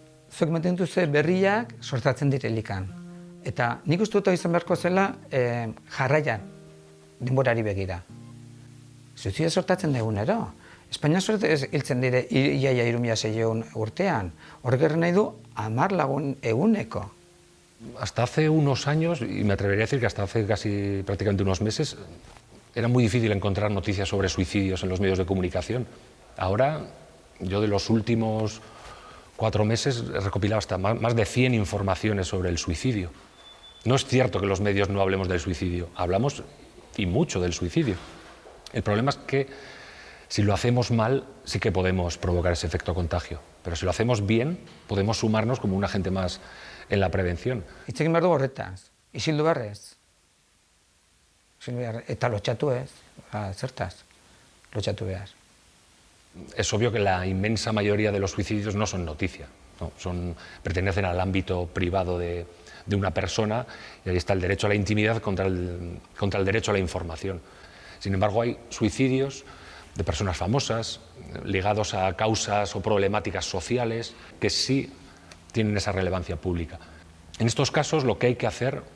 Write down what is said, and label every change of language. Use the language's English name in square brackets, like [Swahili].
[Basque] Zuek ematen duzu berriak sortatzen direlikan. Eta nik uste dut izan beharko zela jarraian, denborari begira. Suizidioa sortatzen da egunero. Espainia hiltzen dire iaia 3600 urtean. Horrek erren nahi du 10 lagun eguneko. [Spanish] Hasta hace unos años, y me atrevería a decir que hasta hace casi prácticamente unos meses, era muy difícil encontrar noticias sobre suicidios en los medios de comunicación. Ahora, yo de los últimos 4 meses he recopilado hasta más de 100 informaciones sobre el suicidio. No es cierto que los medios no hablemos del suicidio, hablamos y mucho del suicidio. El problema es que si lo hacemos mal, sí que podemos provocar ese efecto contagio. Pero si lo hacemos bien, podemos sumarnos como un agente más en la prevención. [Basque] Hitz egin behar du horretaz, isildu beharrez. Eta lotxatu ez, zertaz, lotxatu behar. [Spanish] Es obvio que la inmensa mayoría de los suicidios no son noticia, ¿no? Pertenecen al ámbito privado de una persona, y ahí está el derecho a la intimidad contra el derecho a la información. Sin embargo, hay suicidios de personas famosas, ligados a causas o problemáticas sociales, que sí tienen esa relevancia pública. En estos casos, lo que hay que hacer